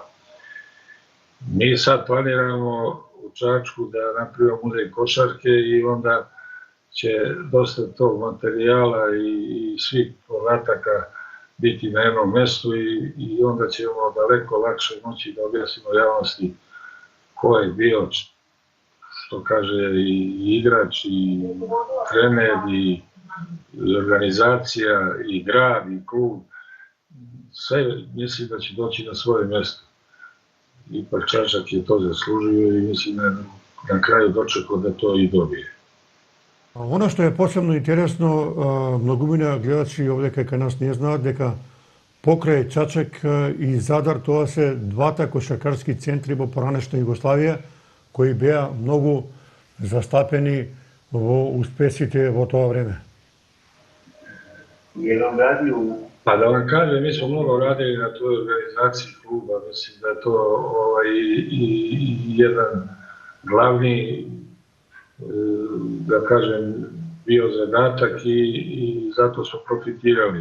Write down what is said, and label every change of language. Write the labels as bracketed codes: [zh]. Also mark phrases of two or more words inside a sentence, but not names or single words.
[sr] Mi sad planiramo u Čačku da napravimo muzej košarke i onda će dosta tog materijala i svih podataka biti na jednom mestu i onda ćemo daleko lakše moći da objasnimo javnosti ko je bio, što kaže, i igrač, i trener, i organizacija, i grad, i klub. Sve mislim da će doći na svoje mesto. Ipak Čačak je to zaslužio i mislim da na kraju dočekao da to i dobije. Ono što je posebno interesno, [mk] многумина гледачи овде кај нас не знаат дека покрај Чачак и Задар тоа се двата кошаркарски центри во поранешна Југославија кои беа многу застапени во успесите во тоа време. [sr] Pa da vam kažem, mi smo mnogo radili na toj organizaciji kluba, mislim da je to i jedan glavni, da kažem, bio zadatak i zato smo profitirali.